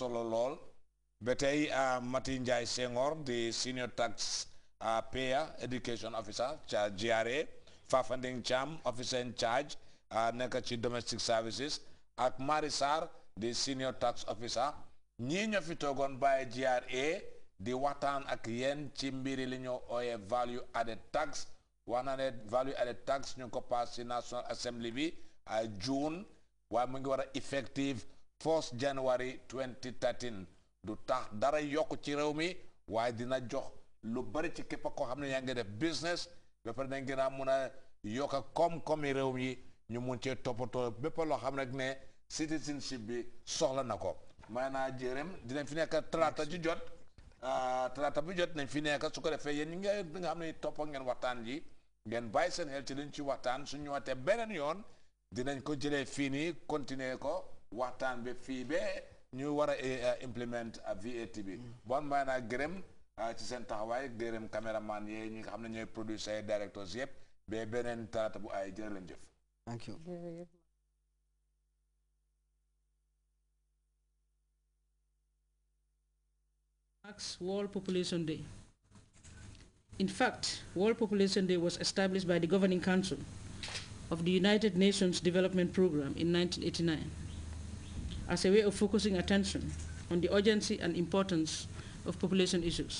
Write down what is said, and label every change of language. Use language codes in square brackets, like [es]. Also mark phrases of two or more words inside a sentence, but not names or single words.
[wo] solo lool ba tey Mati Njie Senghor di [en] Senior Tax Payer Education Officer [wo] ca GRA Fafanding Cham [en] Officer in Charge [wo] nekk ci [en] Domestic Services [wo] ak Mari Sarr di [en] Senior Tax Officer [wo] ñii ñoo fi toogoon bàyyi GRA di waxtaan ak yéen ci mbiri li ñoo ooyee [en] value added tax [wo] wax na ne [en] value added tax [wo] ñu ko pass ci National Assembly bi June waaye mu ngi war a [en] effective 1st January 2013 [wo] du tax dara yokk ci réew mi waaye dina jox lu bari ci képp koo xam ne yaa ngi def business ba pare dañ gën a mun a yokk koom-koomi réew mi ñu mun cee toppatoo bépp loo xam rek ne citizenship bi soxla na ko maanaam jërëm dinañ fi nekk talaata ju jot talaata bu jot nañ fi nekk su ko defee yéen ñi nga xam ne toppa ngeen waxtaan ji ngeen bàyyi seen xel ci liñ ci waxtaan su ñëwaatee beneen yoon dinañ ko jëlee fii nii continuer ko waxtaan bi fii ba ñu war a implement VAT bi bon maanaam gërëm ci seen taxawaay gërëm caméraman yi ñi nga xam ne ñooy producers directeurs yëpp ba beneen talaata bu ay jërë leen jëf. [en] Thank you. World Population Day. In fact, World Population Day was established by the Governing Council of the United Nations Development Programme in 1989 as a way of focusing attention on the urgency and importance of population issues.